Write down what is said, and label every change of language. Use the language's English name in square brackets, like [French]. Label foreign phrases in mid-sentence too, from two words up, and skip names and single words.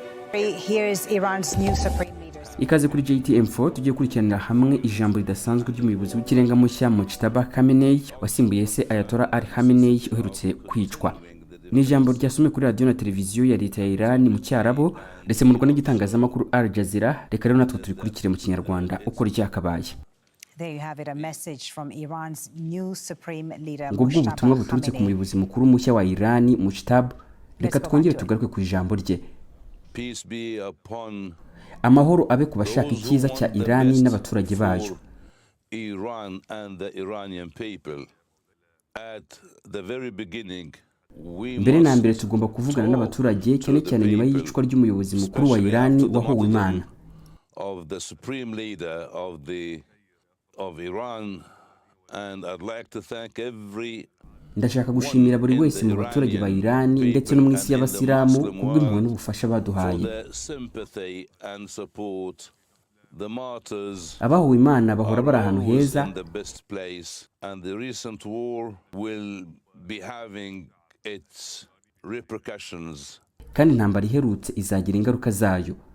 [English] Here's Iran's new supreme leaders. [Kinyarwanda] Ikaze kuri JTM4 tugiye kurikiranira hamwe ijambo ridasanzwe ry'umuyobozi w'ikirenga mushya Mujtaba Khamenei wasimbuye se Ayatollah Ali Khamenei uherutse kwicwa. Ni ijambo ryasomwe kuri radio na televiziyo ya leta ya Iran mu Cyarabo ndetse mu Rwanda n'igitangazamakuru Al Jazeera. Reka rero natwe turikurikire mu Kinyarwanda uko ryakabaye. [English] There you have it, a message from Iran's new supreme leader Mujtaba. [Kinyarwanda] Ubutumwa buturutse ku muyobozi mukuru mushya wa Iran Mujtaba. Reka twongere tugaruke ku ijambo rye. [English] Peace be upon [Kinyarwanda] amahoro abe ku bashaka icyiza cya Irani n'abaturage bayo. [English] Iran and the Iranian people. At the very beginning, [Kinyarwanda] mbere na mbere tugomba kuvugana n'abaturage cyane cyane nyuma y'icwa ry'umuyobozi mukuru wa Irani wahowe Imana. [English] Of the supreme leader of Iran, and I'd like to thank every [Kinyarwanda] ndashaka gushimira buri wese mu baturage ba Irani ndetse no mu isi y'abasilamu kubw'impuhwe n'ubufasha baduhaye. Abahowe Imana bahora bari ahantu heza, kandi intambara iherutse izagira ingaruka zayo.